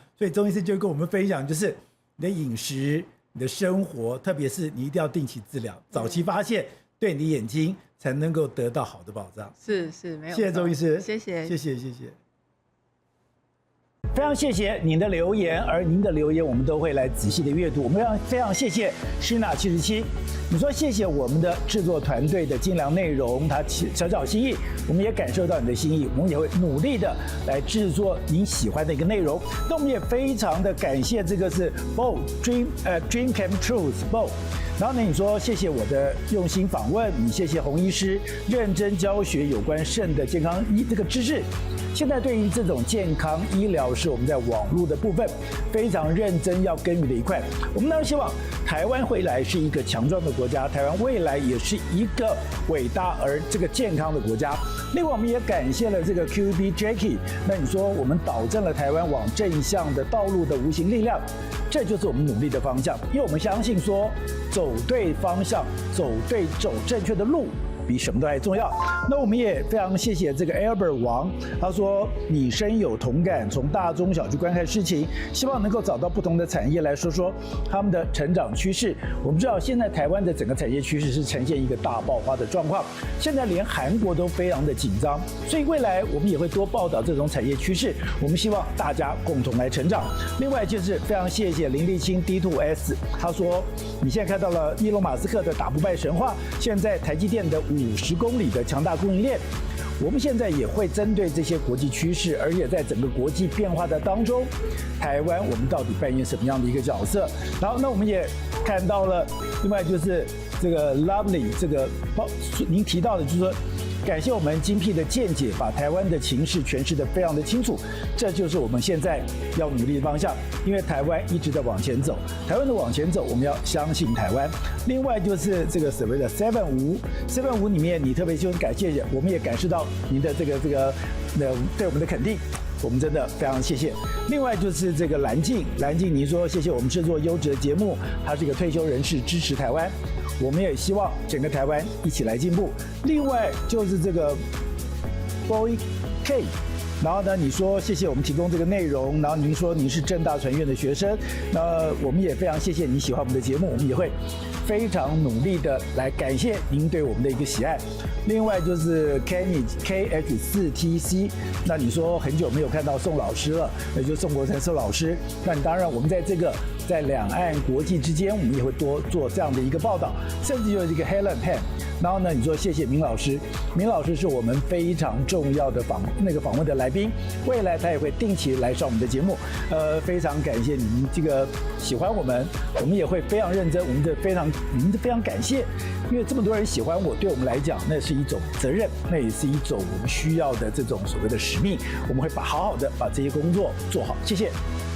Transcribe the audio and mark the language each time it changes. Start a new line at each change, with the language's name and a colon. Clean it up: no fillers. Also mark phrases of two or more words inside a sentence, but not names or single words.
Chinese: 所以鍾醫師就跟我們分享，就是你的飲食、你的生活，特別是你一定要定期治療，早期發現，對你的眼睛才能夠得到好的保障。是，沒有錯。謝謝鍾醫師，謝謝。非常謝謝您的留言，而您的留言我們都會來仔細的閱讀。我們非常謝謝Sheena77，你說謝謝我們的製作團隊的精良內容，他小小心意，我們也感受到你的心意，我們也會努力的來製作您喜歡的一個內容。那我們也非常的感謝這個是 Bo Dream Came True Bo。然後呢，你說謝謝我的用心訪問，你謝謝洪醫師認真教學有關腎的健康這個知識。現在对於這種健康醫療是我們在網絡的部分非常認真要耕耘的一塊。我們當然希望台灣未來是一個強壯的國家，台灣未來也是一個偉大而這個健康的國家。另外，我們也感謝了這個 QB Jacky。那你說我們導正了台灣往正向的道路的無形力量，這就是我們努力的方向。因為我們相信說，走對方向，走正確的路，比什麼都還重要。那我們也非常謝謝這個 Albert 王，他說你深有同感，從大中小去觀看事情，希望能夠找到不同的產業來說說他們的成長趨勢。我們知道現在台灣的整個產業趨勢是呈現一個大爆發的狀況，現在連韓國都非常的緊張，所以未來我們也會多報道這種產業趨勢。我們希望大家共同來成長。另外就是非常謝謝林立清 D2S， 他說你現在看到了伊隆馬斯克的打不敗神話，現在台積電的50公里的強大供應鏈，我們現在也會針對這些國際趨勢，而且在整個國際變化的當中，台灣我們到底扮演什麼樣的一個角色？然後，那我們也看到了，另外就是這個 Lovely 這個您提到的，就是說感謝我們精闢的見解，把台灣的情勢詮釋得非常的清楚，這就是我們現在要努力的方向。因為台灣一直在往前走，台灣的往前走，我們要相信台灣。另外就是這個所謂的755裡面，你特別就感謝，我們也感受到您的這個對我們的肯定，我們真的非常謝謝。另外就是這個藍靜，你說謝謝我們製作優質的節目，他是一個退休人士，支持台灣。我們也希望整個台灣一起來進步。另外就是這個 Boy K， 然後呢，你說謝謝我們提供這個內容，然後您說您是政大傳院的學生，那我們也非常謝謝你喜歡我們的節目，我們也會非常努力的來感謝您對我們的一個喜愛。另外就是 Kenny KH4TC， 那你說很久沒有看到宋老師了，那就宋國成宋老師。那你当然我們在兩岸国际之間，我们也会多做这样的一个报道，甚至就是一个 Helen Pan。然后呢，你说謝謝明老師，明老師是我們非常重要的訪問的來賓，未來他也會定期來上我們的節目。非常感謝你們這個喜歡我們也會非常認真，我們的非常感謝，因為這麼多人喜歡我，對我們來講那是一種責任，那也是一種我們需要的這種所謂的使命，我們會好好的把這些工作做好。謝謝。